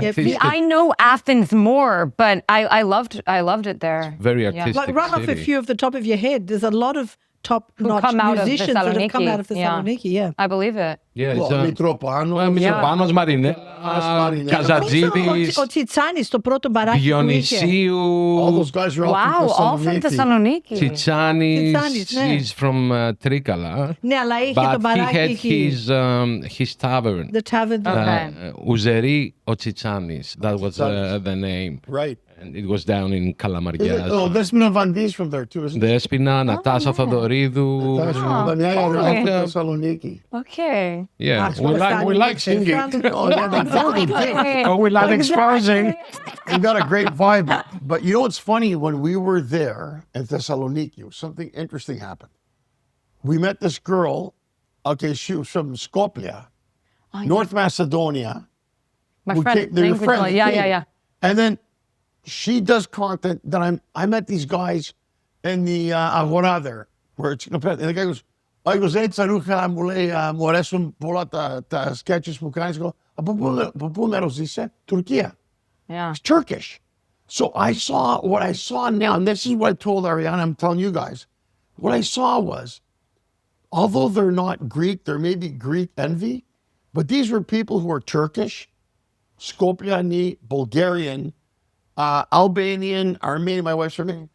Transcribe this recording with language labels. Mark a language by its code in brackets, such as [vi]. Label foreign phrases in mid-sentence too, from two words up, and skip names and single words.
[en] artistic. I know Athens more, but I loved it there. Very Yeah. artistic. Like right off a city. few of the top of your head, there's a lot of top-notch come out of musicians that have come Thessaloniki. out of Thessaloniki. Yeah. I believe it. Yeah, it's Well, Mitropano. Panos Marinella, Marinella. Kazatζίδης, [el] Ο Τσιτσάνης, το πρώτο μπαράκι που είχε. [en] All Dionysiou, those guys are all Wow, all from Thessaloniki. Tsitsanis. [el] Tsitsanis, ναι. [en] He's from Trikala. [el] Ναι, αλλά είχε το [en] But he [el] μπαράκι [en] had [el] εκεί. [en] his tavern. The tavern. Okay. [el] Ουζερή ο Τσιτsanis. [en] That was the name. Right. And it was down in Is it? Kalamarias. Oh, Desmond Van Die's from there too, isn't it? Δέσποινα, Νατάσα Θοδωρίδου. That's from yeah, they're all okay. from Thessaloniki. Okay. Yeah, That's we what like Stanley singing. said. Oh, yeah, they totally did. Oh, we like exposing. You got a great vibe. But you know what's funny? When we were there in Thessaloniki, something interesting happened. We met this girl. Okay, she was from Skopje, North Macedonia. My who friend, came- they're language friends, learner. Yeah, came. yeah. And then she does content that I met these guys in the Agora there, where it's, and the guy goes, hey, Tsaroucha, [el] μου αρέσουν πολλά τα sketches που κάνεις. Εγώ, από πού μέρος είσαι? Τουρκία. [en] Yeah. It's Turkish. So what I saw now, and this is what I told Arianna, I'm telling you guys, what I saw was, although they're not Greek, there may be Greek envy, but these were people who are Turkish, Skopjani, Bulgarian, Albanian, Armenian, my wife's Armenian.